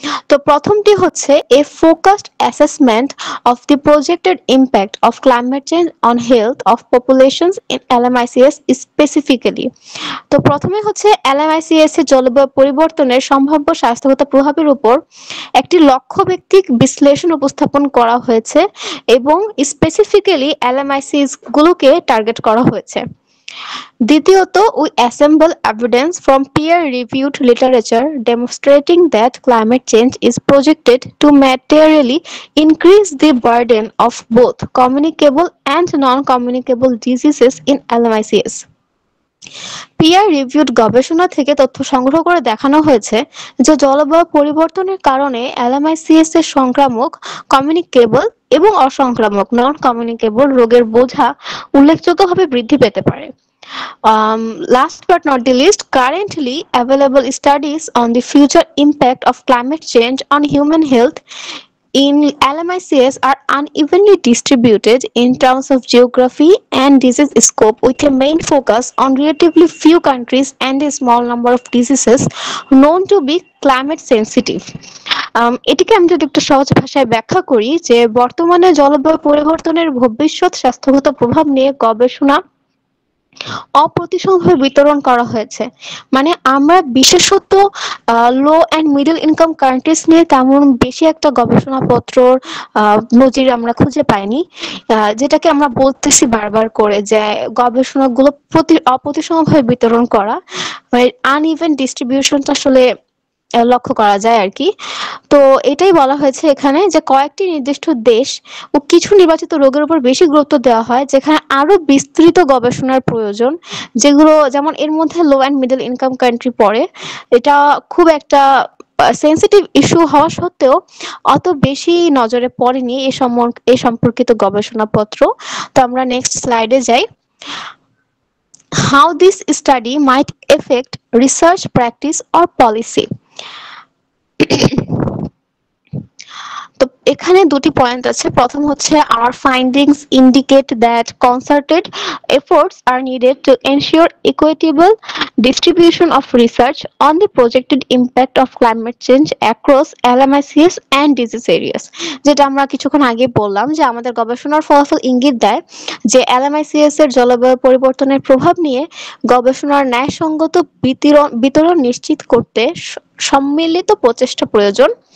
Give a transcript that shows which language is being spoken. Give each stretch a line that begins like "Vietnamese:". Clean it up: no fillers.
Bangla: তো প্রথমটি হচ্ছে
English: A focused assessment of the projected impact of climate change on health of populations in LMICs specifically.
Bangla: তো প্রথমে হচ্ছে এলএমআইসিএস এর জলবায়ু পরিবর্তনের সম্ভাব্য স্বাস্থ্যগত প্রভাবের উপর একটি লক্ষ্য ভিত্তিক বিশ্লেষণ উপস্থাপন করা হয়েছে এবং স্পেসিফিক্যালি এলএমআইসিএস গুলোকে টার্গেট করা হয়েছে।
English: দ্বিতীয়ত, we assemble evidence from peer-reviewed literature demonstrating that climate change is projected to materially increase the burden of both communicable and non-communicable diseases in LMICs.
Bangla: Peer reviewed গবেষণা থেকে তথ্য সংগ্রহ করে দেখানো হয়েছে যে জলবায়ু পরিবর্তনের কারণে এলএমআইসিএস এর সংক্রামক, কমিউনিকেবল এবং অসংক্রামক নন কমিউনিকেবল রোগের বোঝা উল্লেখযোগ্যভাবে বৃদ্ধি পেতে পারে।
English: Last but not the least, currently available studies on the future impact of climate change on human health in LMICs are unevenly distributed in terms of geography and disease scope, with a main focus on relatively few countries and a small number of diseases known to be climate sensitive.
Bangla: এটিকে আমি যদি একটু সহজ ভাষায় ব্যাখ্যা করি যে বর্তমানে জলবায়ু পরিবর্তনের ভবিষ্যৎ স্বাস্থ্যগত প্রভাব নিয়ে গবেষণা অপ্রতিসমভাবে বিতরণ করা হয়েছে। মানে আমরা বিশেষত low and middle income countries নিয়ে তেমন বেশি একটা গবেষণাপত্র নজির আমরা খুঁজে পাইনি, যেটাকে আমরা বলতেছি বারবার করে যে গবেষণাগুলো অপ্রতিসমভাবে বিতরণ করা, আনইভেন ডিস্ট্রিবিউশনটা আসলে লক্ষ্য করা যায় আর কি। তো এটাই বলা হয়েছে এখানে যে কয়েকটি নির্দিষ্ট দেশ ও কিছু নির্বাচিত রোগের উপর বেশি গুরুত্ব দেওয়া হয় যেখানে আরো বিস্তৃত গবেষণার প্রয়োজন, যেগুলো যেমন এর মধ্যে low and middle income country পড়ে। এটা খুব একটা সেন্সিটিভ ইস্যু হওয়া সত্ত্বেও অত বেশি নজরে পড়েনি এ সম্পর্কিত গবেষণাপত্র। তো আমরা নেক্সট স্লাইডে যাই।
English: How this study might affect research practice or policy.
Bangla: তো এখানে দুটি পয়েন্ট আছে। প্রথম হচ্ছে
English: our findings indicate that concerted efforts are needed to ensure equitable distribution of research on the projected impact of climate change across LMICs and disease areas,
Bangla: যেটা আমরা কিছুক্ষণ আগে বললাম যে আমাদের গবেষণার ফলাফল ইঙ্গিত দেয় যে LMICs এর জলবায়ু পরিবর্তনের প্রভাব নিয়ে গবেষণার ন্যায়সঙ্গত বিতরণ নিশ্চিত করতে সম্মিলিত প্রচেষ্টা প্রয়োজন।